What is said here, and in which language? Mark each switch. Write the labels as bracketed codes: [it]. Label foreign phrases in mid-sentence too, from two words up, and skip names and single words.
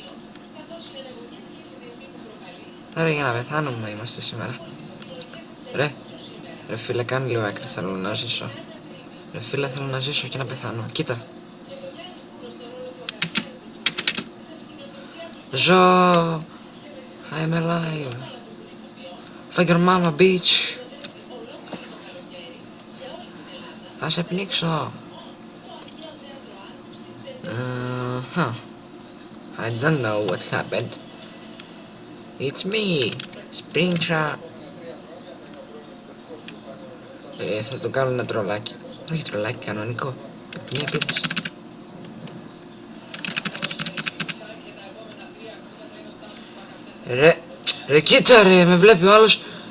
[el] Άρα για να πεθάνουμε είμαστε σήμερα. Ρε φίλε, κάνε λίγο άκρη, θέλω να ζήσω. Ρε φίλε, θέλω να ζήσω και να πεθάνω. Κοίτα. Ζω. [en] I'm alive. Fuck your mama, bitch. [el] Θα σε πνίξω. [en] I don't know what happened. It's me, Springtrap. [el] Θα το κάνω ένα τρολάκι. Όχι τρολάκι, κανονικό. Μια επίθεση. Ρε κοίτα ρε, με βλέπει ο άλλος.